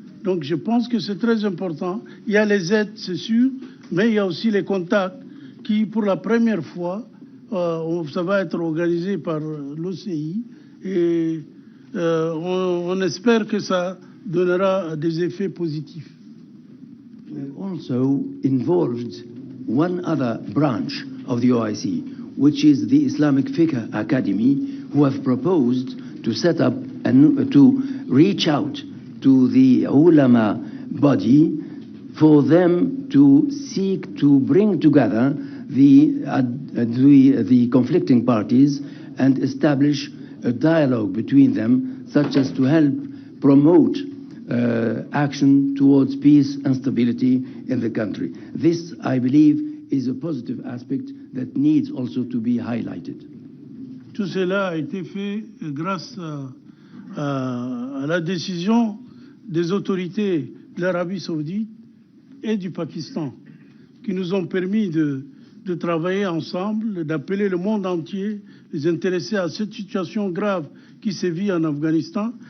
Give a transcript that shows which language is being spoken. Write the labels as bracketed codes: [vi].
[fr] Donc je pense que c'est très important. Il y a les aides, c'est sûr, mais il y a aussi les contacts qui, pour la première fois, ça va être organisé par l'OCI et on espère que ça donnera des effets positifs. [en] We have also involved one other branch of the OIC, which is the Islamic Fiqh Academy, who have proposed to set up and to reach out to the ulama body for them to seek to bring together the conflicting parties and establish a dialogue between them, such as to help promote action towards peace and stability in the country. This, I believe, is a positive aspect that needs also to be highlighted. [fr] Tout cela a été fait grâce à la décision des autorités de l'Arabie saoudite et du Pakistan, qui nous ont permis de travailler ensemble, d'appeler le monde entier, les intéressés à cette situation grave qui sévit en Afghanistan.